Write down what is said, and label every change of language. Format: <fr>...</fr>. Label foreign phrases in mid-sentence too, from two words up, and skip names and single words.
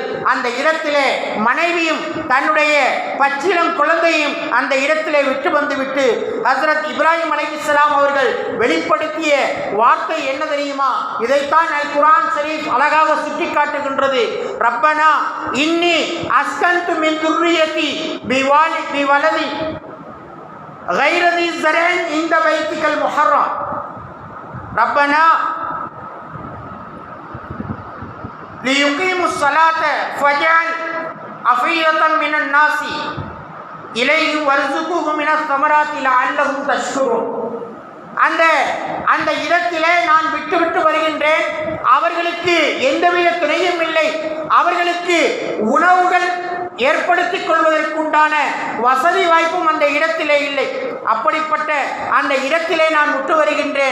<ta>அந்த இடத்திலே மனைவியும் தன்னுடைய பச்சிளம் குழந்தையும் அந்த இடத்திலே விட்டு வந்துவிட்டு ஹஸ்ரத் இப்ராஹிம் அலைஹிஸ்ஸலாம் அவர்கள் வெளிப்படுத்திய வார்த்தை என்ன தெரியுமா? இதைத்தான் அல் குர்ஆன் ஷரீஃப் அழகாக சுட்டிக்காட்டுகின்றது.</ta> <ar>ربنا إني أسكنت من ذريتي بواد غير ذي زرع عند بيتك المحرم ربنا ليقيموا الصلاة فاجعل أفئدة من الناس إليهم وارزقهم من الثمرات لعلهم تشكرون.</ar> <ta>அந்த இடத்திலே நான் விட்டு வருகின்றேன். அவர்களுக்கு எந்தவித துணையும் இல்லை. அவர்களுக்கு உணவுகள் ஏற்படுத்திக் கொள்வதற்குண்டான வசதி வாய்ப்பும் அந்த இடத்திலே இல்லை. அப்படிப்பட்ட அந்த இடத்திலே நான் விட்டு வருகின்றேன்.</ta>